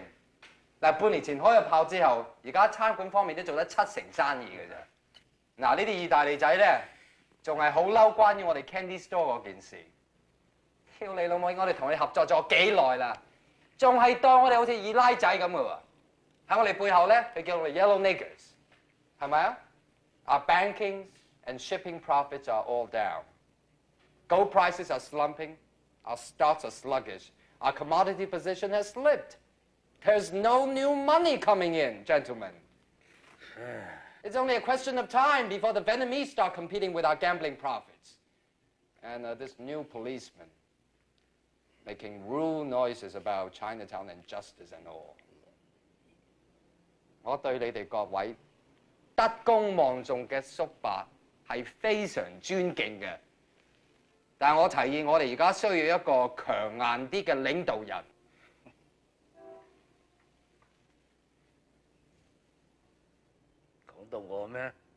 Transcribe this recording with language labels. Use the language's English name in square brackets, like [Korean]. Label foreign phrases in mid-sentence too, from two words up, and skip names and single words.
[Cantonese] 嗱，半年前開咗炮之後，而家餐館方面都做得7成生意嘅啫。嗱，呢啲意大利仔咧，仲係好嬲關於我哋 Candy Store 嗰件事。屌你老母！我哋同你合作咗幾耐啦，仲係當我哋好似二奶仔咁嘅喎。喺我哋背後咧，佢叫我哋 [English] Yellow Niggers， [Cantonese] 係咪啊 ？ [English] Our banking and shipping profits are all down. Gold prices are slumping. Our stocks are sluggish. Our commodity position has slipped. There's no new money coming in, gentlemen. It's only a question of time before the Vietnamese start competing with our gambling profits. And this new policeman. making rude noises about Chinatown and justice and all. [Cantonese] 我對你哋各位德高望重嘅叔伯係非常尊敬嘅，但係我提議我哋而家需要一個強硬啲嘅領導人。講到我咩？